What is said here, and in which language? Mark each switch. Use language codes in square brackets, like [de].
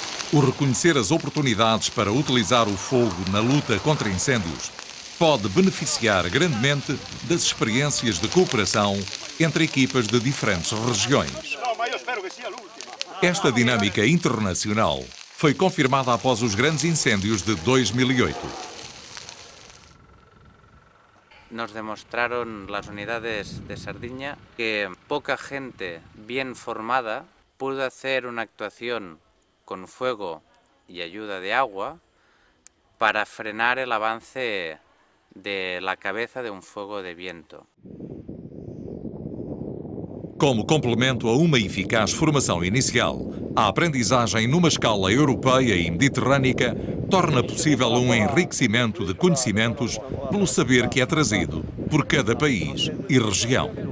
[pt] O reconhecer as oportunidades para utilizar o fogo na luta contra incêndios pode beneficiar grandemente das experiências de cooperação entre equipas de diferentes regiões. Esta dinâmica internacional foi confirmada após os grandes incêndios de 2008. [es] Nos demostraron las unidades de Sardiña que poca gente bien formada pudo hacer una actuación con fuego y ayuda de agua para frenar el avance de la cabeza de un fuego de viento. [pt] Como complemento a uma eficaz formação inicial, a aprendizagem numa escala europeia e mediterrânica torna possível um enriquecimento de conhecimentos pelo saber que é trazido por cada país e região.